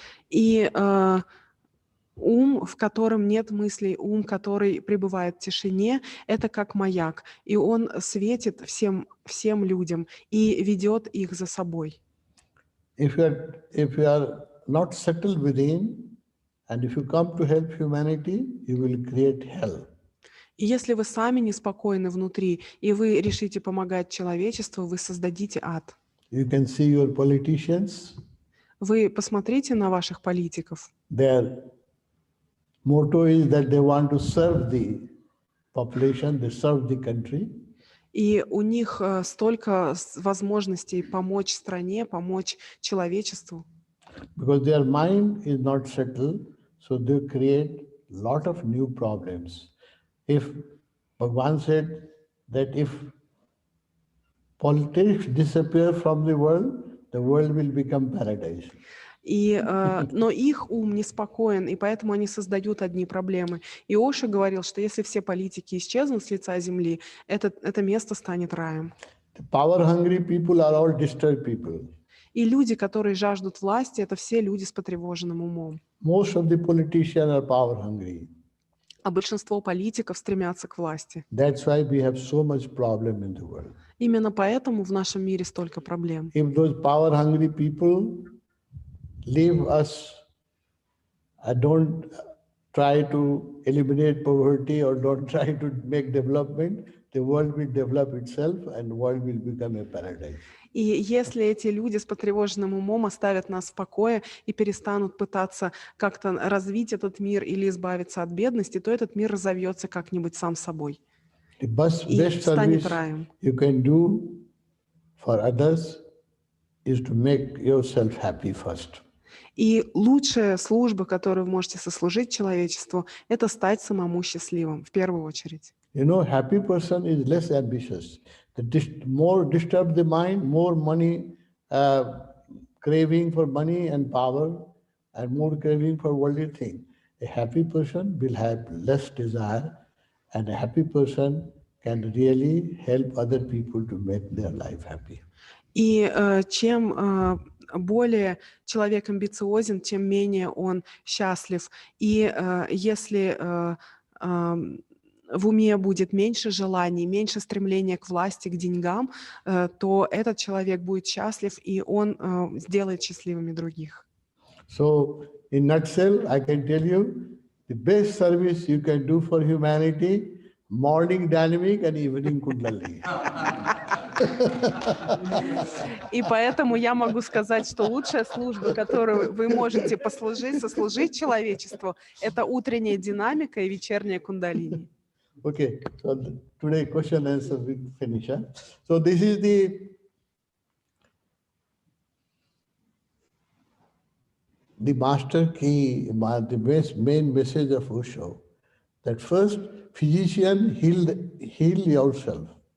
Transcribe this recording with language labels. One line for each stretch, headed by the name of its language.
Russian: И ум, в котором нет мыслей, ум, который пребывает в тишине, это как маяк, и он светит всем людям и ведет их за собой.
English: If you are not settled within, and if you come to help humanity, you will create hell.
Russian: И если вы сами неспокойны внутри, и вы решите помогать человечеству, вы создадите ад.
English: You can see your politicians.
Russian: Вы посмотрите на ваших политиков.
English: Their motto is that they want to serve the population, they serve the country.
Russian: И у них столько возможностей помочь стране, помочь человечеству.
English: Because their mind is not settled, so they create a lot of new problems. If Bhagavan said that if politics disappear from the world will become paradise.
Russian: Но их ум неспокоен, и поэтому они создают одни проблемы. И Оша говорил, что если все политики исчезнут с лица земли, это место станет раем.
English: The power-hungry people are all disturbed people.
Russian: И люди, которые жаждут власти, это все люди с потревоженным умом.
English: Most of the politicians are power-hungry.
Russian: А большинство политиков стремятся к власти.
English: That's why we have so much problem in the world.
Russian: Именно поэтому в нашем мире столько проблем.
English: If those power-hungry people leave us, don't try to eliminate poverty or don't try to make development, the world will develop itself and the world will become a paradise.
Russian: И если эти люди с потревоженным умом оставят нас в покое и перестанут пытаться как-то развить этот мир или избавиться от бедности, то этот мир разовьется как-нибудь сам собой.
English: The best
Russian: И станет
English: service
Russian: раем.
English: you can do for others is to make yourself happy first.
Russian: И лучшая служба, которую вы можете сослужить человечеству, это стать самому счастливым в первую очередь.
English: You know, happy person is less ambitious. The more disturbed the mind, more money, craving for money and power, and more craving for worldly things. A happy person will have less desire, and a happy person can really help other people to make their life happy.
Russian: И чем более человек амбициозен, тем менее он счастлив. И если в уме будет меньше желаний, меньше стремления к власти, к деньгам, то этот человек будет счастлив, и он сделает счастливыми других.
English: So, in nutshell, I can tell you, the best service you can do for humanity, morning dynamic and evening kundalini.
Russian: И поэтому я могу сказать, что лучшая служба, которую вы можете сослужить человечеству, это утренняя динамика и вечерняя кундалини.
English: Okay, so today question answer we finish. Huh? So this is the master key, the main message of Osho, that first physician heal yourself.